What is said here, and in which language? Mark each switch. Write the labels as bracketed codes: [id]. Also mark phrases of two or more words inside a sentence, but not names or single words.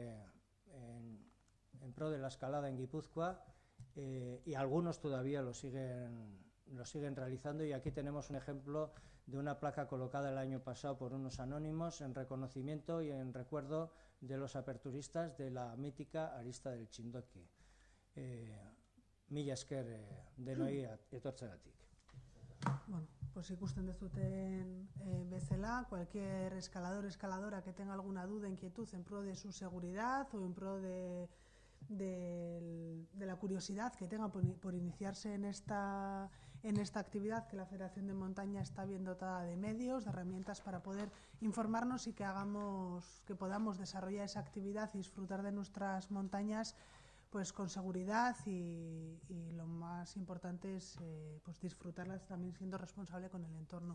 [es] en pro de la escalada en Guipúzcoa, y algunos todavía lo siguen realizando, y aquí tenemos un ejemplo de una placa colocada el año pasado por unos anónimos en reconocimiento y en recuerdo de los aperturistas de la mítica Arista del Txindoki. [eu] Mila esker denoi etortzeagatik. [es] Bueno, pues [eu] ikusten dezuten bezala, [es] cualquier escalador o escaladora que tenga alguna duda, inquietud en pro de su seguridad o en pro de la curiosidad que tenga por iniciarse en esta actividad, que la Federación de Montaña está bien dotada de medios, de herramientas para poder informarnos y que podamos desarrollar esa actividad y disfrutar de nuestras montañas pues con seguridad, y lo más importante es pues disfrutarlas también siendo responsable con el entorno.